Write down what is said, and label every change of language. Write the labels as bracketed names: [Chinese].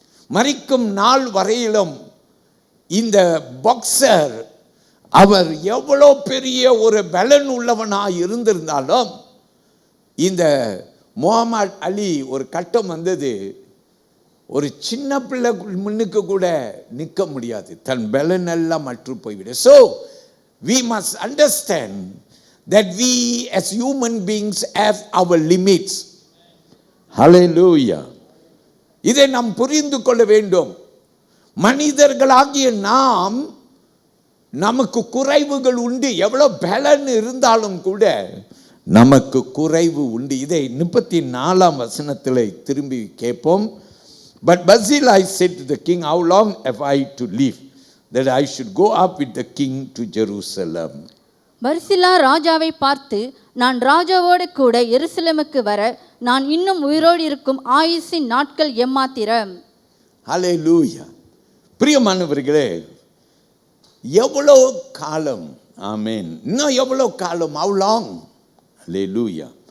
[Tamil] மரிக்கும் நாள் வரையிலும் இந்த பாக்ஸர் அவர் எவ்வளோ பெரிய ஒரு பலன் உள்ளவனாக இருந்திருந்தாலும் இந்த முகமது அலி ஒரு கட்டம் வந்தது, ஒரு சின்ன பிள்ளை முன்னுக்கு கூட நிற்க முடியாது, தன் பலன் எல்லாம் மற்று போய்விடும். [English] So we must understand that we as human beings have our limits. Hallelujah. [Tamil] இதை நாம் புரிந்து கொள்ள வேண்டும். மனிதர்களாகிய நாம் நமக்கு குறைவுகள் உண்டு. எவ்வளோ பலன் இருந்தாலும் கூட நமக்கு குறைவு உண்டு. இதை 34ஆம் வசனத்தில் திரும்பி கேட்போம். [English] But Barzillai said to the king, how long have I to live, that I should go up with the king to Jerusalem? [Tamil] பர்சில்லா ராஜாவை பார்த்து, நான் ராஜாவோடு கூட எருசலேமுக்கு வர நான் இன்னும் உயிரோடு இருக்கும் ஆயுசின் நாட்கள் எம்மாத்திரம். ஹல்லேலூயா. பிரியமானவர்களே, எவ்வளோ காலம், ஆமென், இன்னும் எவ்வளோ காலம், [English] how long? [Tamil] ஹல்லேலூயா.